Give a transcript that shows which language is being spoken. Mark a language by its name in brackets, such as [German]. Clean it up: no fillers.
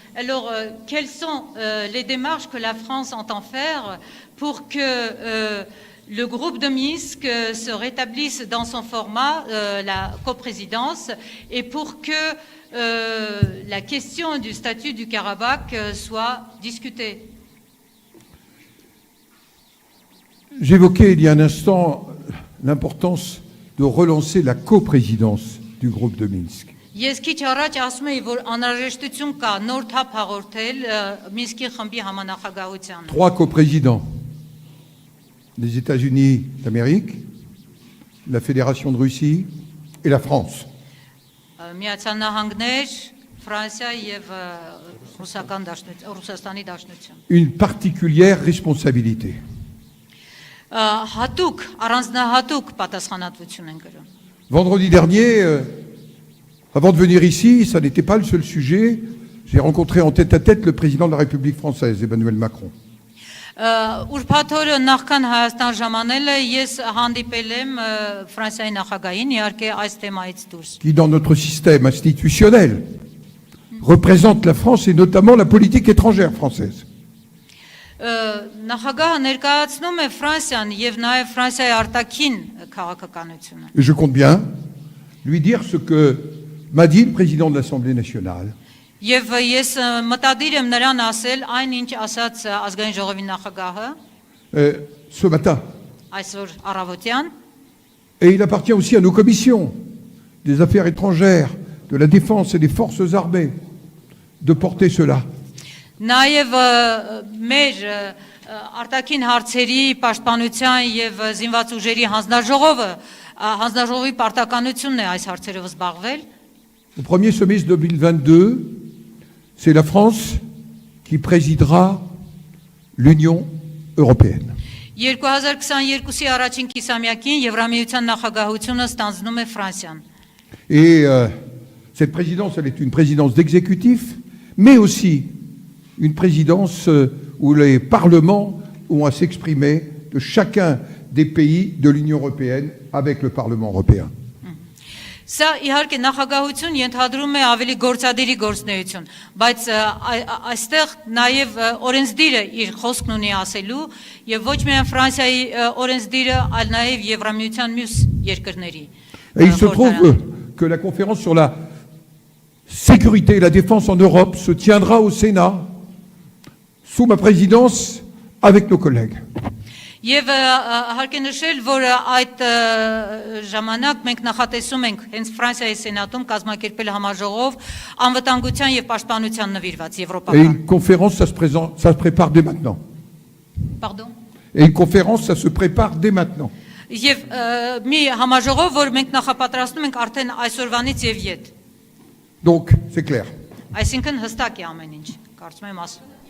[French] Alors, quelles sont les démarches que la France entend faire pour que le groupe de Minsk se rétablisse dans son format, la coprésidence, et pour que la question du statut du Karabakh soit discutée? J'évoquais il y a un instant l'importance de relancer la coprésidence du groupe de Minsk. [Armenian] Ես քիչ առաջ ասում էի, որ անհրաժեշտություն կա նոր թափ հաղորդել Մինսկի խմբի համանախագահությանը։ [French] Trois coprésidents, les États-Unis d'Amérique, la Fédération de Russie et la France. [Armenian] Միացյալ Նահանգներ, Ֆրանսիա եւ Ռուսաստանի Դաշնություն։ [French] Une particulière responsabilité. [Armenian] Հատուկ, առանձնահատուկ պատասխանատվություն են կրում։ [French] Vendredi dernier, avant de venir ici, ça n'était pas le seul sujet. J'ai rencontré en tête-à-tête le président de la République française, Emmanuel Macron. [Armenian] Ուրբաթորը նախքան Հայաստան ժամանելը ես հանդիպել եմ Ֆրանսիայի նախագահին, իհարկե այս թեմայից դուրս։ [French] Qui, dans notre système institutionnel, représente la France et notamment la politique étrangère française. [Armenian] Նախագահը ներկայացնում է Ֆրանսիան եւ նաեւ Ֆրանսիայի արտաքին քաղաքականությունը։ [French] Et je compte bien lui dire ce que m'a dit le président de l'Assemblée nationale. [Armenian] Եվ ես մտադիր եմ նրան ասել այն ինչ ասաց ազգային ժողովի նախագահը [French] Ce matin. [Armenian] այսօր առավոտյան, [French] Et il appartient aussi à nos commissions des affaires étrangères, de la défense et des forces armées de porter cela. [Armenian] նաեւ մեր արտաքին հարցերի պաշտպանության եւ զինված ուժերի հանձնաժողովի պարտականությունն է այս հարցերով զբաղվել։ [French] Au premier semestre 2022, c'est la France qui présidera l'Union européenne. [Armenian] 2022-ի առաջին կիսամյակին Եվրամիության նախագահությունը ստանձնում է Ֆրանսիան։ [French] Et cette présidence, elle est une présidence d'exécutif, mais aussi une présidence où les parlements ont à s'exprimer de chacun des pays de l'Union européenne avec le Parlement européen. [Armenian] Սա իհարկե նախագահություն ենթադրում է ավելի գործադիրի գործնեություն, բայց այստեղ նաև օրենսդիրը իր խոսքն ունի ասելու եւ ոչ միայն Ֆրանսիայի օրենսդիրը, այլ նաև Եվրամիության մյուս երկրների։ [French] Et il se trouve que la conférence sur la sécurité et la défense en Europe se tiendra au Sénat sous ma présidence avec nos collègues. [Armenian] Եվ հարկ է նշել, որ այդ ժամանակ մենք նախատեսում ենք հենց Ֆրանսիայի սենատում կազմակերպել համաժողով անվտանգության եւ պաշտպանության նվիրված [French] Et [Armenian] եվրոպական։ [French] une conférence, ça se prépare dès maintenant. Pardon. Et une conférence, ça se prépare dès maintenant. [Armenian] Եվ մի համաժողով, որ մենք նախապատրաստում ենք արդեն այսօրվանից եւ յետ։ [French] Donc, c'est clair. [Armenian] Այսինքն հստակ է ամեն ինչ, կարծում եմ ասում։